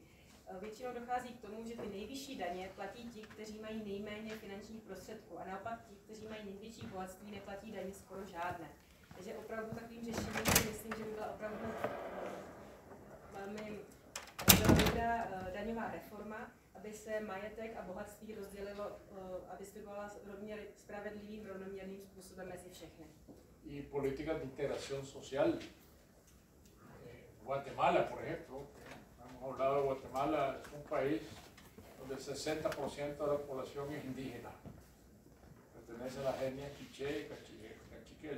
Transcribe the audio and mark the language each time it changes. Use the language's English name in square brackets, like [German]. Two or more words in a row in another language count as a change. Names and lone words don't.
[Czech] Většinou dochází k tomu, že ty nejvyšší daně platí ti, kteří mají nejméně finančních prostředků a naopak ti, kteří mají největší bohatství, neplatí daně skoro žádné. Takže opravdu takovým řešením si myslím, že by byla opravdu velmi dobrá daňová reforma, aby se majetek a bohatství rozdělilo a distribuovala spravedlivým, rovnoměrným způsobem mezi všechny. [Spanish] Y políticas de integración social. Guatemala, por ejemplo, hemos hablado de Guatemala, es un país donde el 60% de la población es indígena. Pertenece a la etnia quiché y cachiquel.